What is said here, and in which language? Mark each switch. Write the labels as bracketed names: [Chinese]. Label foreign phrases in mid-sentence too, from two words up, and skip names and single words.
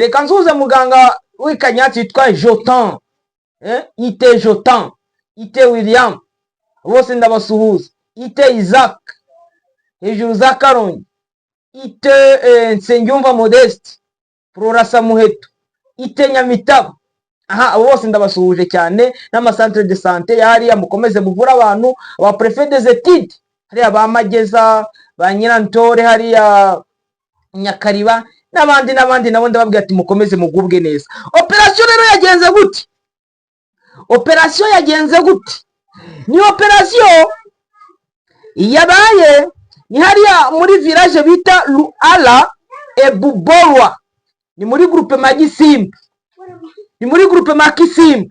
[Kinyarwanda] Reka nsuhuze muganga w'Ikanyatsi witwa Jotan, Ite Jotan, Ite William, bose ndabasuhuza. Ite Isaac hejuru za Karongi, Ite Nsengiyumva Modeste, Florasa Muheto, Ite Nyamitabo. Aha, abo bose ndabasuhuje cyane. N'ama [French] centre de santé [Kinyarwanda] yari mukomeze muvura abantu, aba [French] préfet des études [Kinyarwanda] hariya ba Mageza, ba Nyirantore hariya Nyakariba, n'abandi nabo ndababwira ati mukomeze mugubwe neza. Operation rero yagenze gute? Operation yagenze gute? Ni operation yabaye ni hariya muri village bita Luala Ebuborwa, ni muri groupe ya Gisimba, ni muri groupe ya Kisimba.